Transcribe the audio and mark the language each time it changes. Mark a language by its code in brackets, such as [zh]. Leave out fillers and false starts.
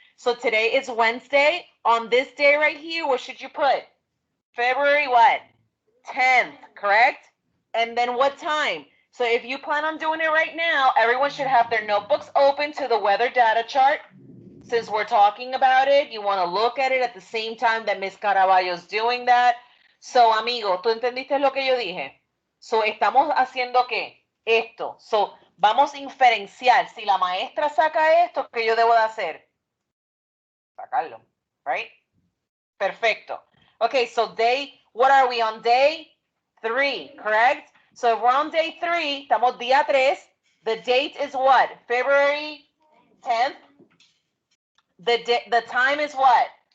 [en] So today is Wednesday. On this day right here, what should you put? February what? 10th, correct? And then what time? So if you plan on doing it right now, everyone should have their notebooks open to the weather data chart. Since we're talking about it, you want to look at it at the same time that Miss Caraballo's doing that. So, [es] amigo, ¿tú entendiste lo que yo dije? So, estamos haciendo ¿qué? Esto. [en] So, [es] vamos a inferenciar. Si la maestra saca esto, ¿qué yo debo de hacer? Sacarlo, [en] right? [es] Perfecto. [en] Okay, so what are we on day 3, correct? So if we're on day 3, [es] estamos día 3. [en] The date is what? February 10th. The time is what?